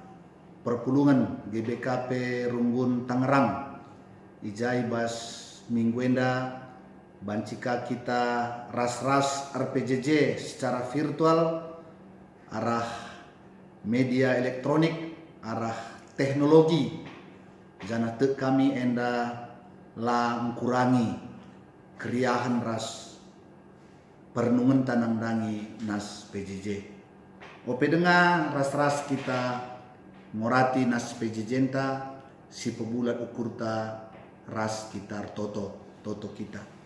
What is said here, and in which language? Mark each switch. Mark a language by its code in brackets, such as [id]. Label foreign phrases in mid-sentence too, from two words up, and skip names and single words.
[btx] perpulungan GBKP Runggun Tangerang ijai bas mingguenda bancika kita ras-ras RPJJ [id] secara virtual [btx] arah [id] media elektronik [btx] arah teknologi jana te kami enda la mengurangi keriahan ras perenungan tanang dangi nas PJJ. Ope dengar ras-ras kita morati nas PJJ ta si pebulat ukurta ras kitar toto kita.